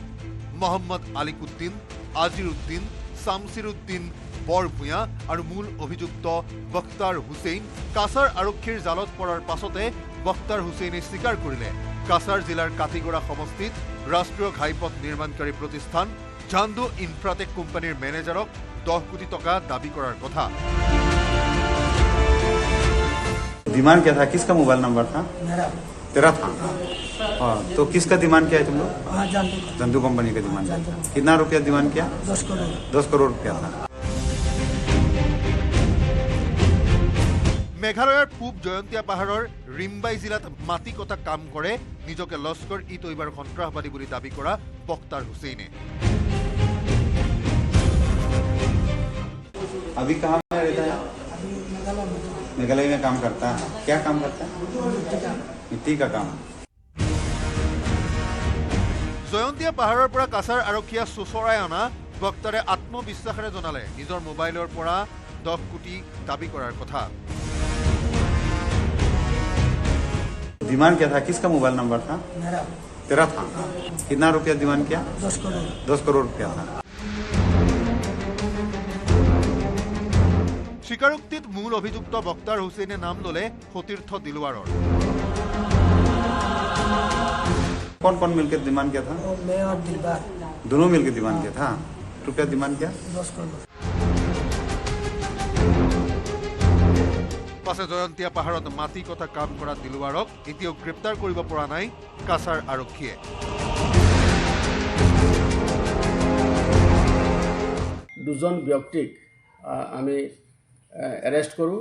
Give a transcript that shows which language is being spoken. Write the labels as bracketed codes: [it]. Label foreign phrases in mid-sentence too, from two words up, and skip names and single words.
[as] মহম্মদ আলিকুদ্দিন, আজিৰুদ্দিন, শামছিৰুদ্দিন বৰভূঞা আৰু মূল অভিযুক্ত বখতাৰ হুছেইন। কাছাৰ আৰক্ষীৰ জালত পৰাৰ পাছতে বখতাৰ হুছেইনে স্বীকাৰ কৰিলে কাছাৰ জিলাৰ কাটিগড়া সমষ্টিত ৰাষ্ট্ৰীয় ঘাইপথ নিৰ্মাণকাৰী প্ৰতিষ্ঠান ঝাণ্ডু ইনফ্ৰাটেক কোম্পানীৰ মেনেজাৰক 10 কোটি টকা দাবী কৰাৰ কথা। [hi] डिमांड क्या था? किसका मोबाइल नंबर था? तेरा था। हाँ, तो किसका डिमांड किया है तुम लोग? झंडू कंपनी का डिमांड। कितना रुपया डिमांड किया? 10 करोड़ रुपया था। [as] মেঘালয়ৰ পূব জয়ন্তীয়া পাহাৰৰ ৰিম্বাই জিলাত মাটি কটা কাম কৰে নিজকে লস্কৰ ই তৈবাৰ সন্ত্ৰাসবাদী বুলি দাবী কৰা বখতাৰ হুছেইনে। [hi] अभी कहाँ में रहता है? मेघालय में काम करता है। क्या काम करता है? मिट्टी का काम। [as] জয়ন্তীয়া পাহাৰৰ পৰা কাছাৰ আৰক্ষীয়ে চোচৰাই অনা বক্তাৰে আত্মবিশ্বাসেৰে জনালে নিজৰ মোবাইলৰ পৰা 10 কোটি দাবী কৰাৰ কথা। [hi] डिमांड क्या था? किसका मोबाइल नंबर था? तेरा था। कितना रुपया डिमांड किया? 10 करोड़ रुपया था। [as] স্বীকাৰোক্তিত মূল অভিযুক্ত বখতাৰ হুছেইনে নাম ললে সতীৰ্থ দিলৱাৰৰ। [hi] कौन कौन मिलकर डिमांड किया था? मैं और दिलबार दोनों मिलकर डिमांड किया था। रुपया डिमांड किया? 10 करोड़। [as] পাছে জয়ন্তীয়া পাহাৰত মাটি কটা কাম কৰা দিলৱাৰক এতিয়াও গ্ৰেপ্তাৰ কৰিব পৰা নাই কাছাৰ আৰক্ষীয়ে। দুজন ব্যক্তিক আমি এৰেষ্ট কৰোঁ।